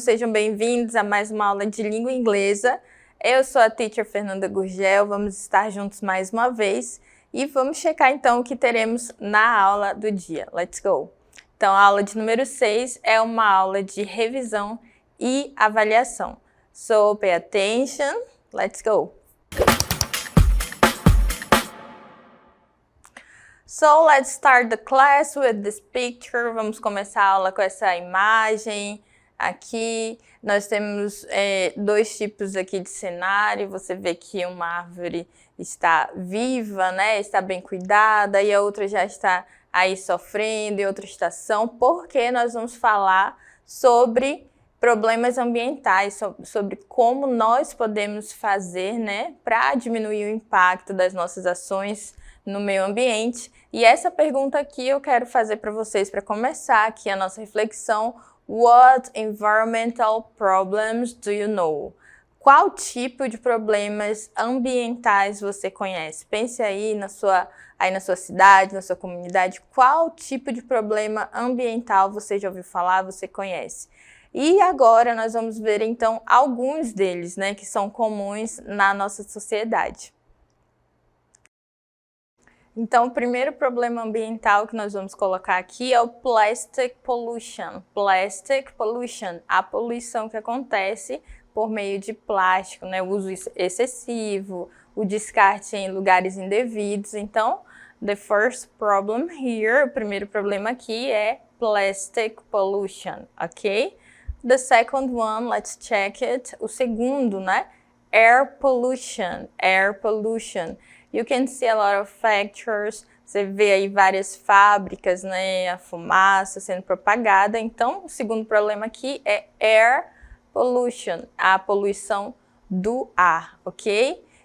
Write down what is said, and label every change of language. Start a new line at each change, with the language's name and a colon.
Portuguese: Sejam bem-vindos a mais uma aula de língua inglesa. Eu sou a teacher Fernanda Gurgel, vamos estar juntos mais uma vez e vamos checar então o que teremos na aula do dia.
English: Let's go!
Portuguese: Então, a aula de número 6 é uma aula de revisão e avaliação.
English: So, pay attention, let's go! So, let's start the class with this picture.
Portuguese: Vamos começar a aula com essa imagem. Aqui nós temos dois tipos aqui de cenário. Você vê que uma árvore está viva, né? Está bem cuidada, e a outra já está aí sofrendo em outra estação, porque nós vamos falar sobre problemas ambientais, sobre como nós podemos fazer, né, para diminuir o impacto das nossas ações no meio ambiente. E essa pergunta aqui eu quero fazer para vocês para começar aqui a nossa reflexão.
English: What environmental problems do you know?
Portuguese: Qual tipo de problemas ambientais você conhece? Pense aí na sua cidade, na sua comunidade, qual tipo de problema ambiental você já ouviu falar, você conhece? E agora nós vamos ver então alguns deles, né, que são comuns na nossa sociedade. Então, o primeiro problema ambiental que nós vamos colocar aqui é o plastic pollution. Plastic pollution, a poluição que acontece por meio de plástico, né? O uso excessivo, o descarte em lugares indevidos. Então,
English: the first problem here,
Portuguese: o primeiro problema aqui é plastic pollution, ok?
English: The second one, let's check it.
Portuguese: O segundo, né? Air pollution, air pollution.
English: You can see a lot of factories,
Portuguese: você vê aí várias fábricas, né, a fumaça sendo propagada. Então, o segundo problema aqui é air pollution, a poluição do ar, ok?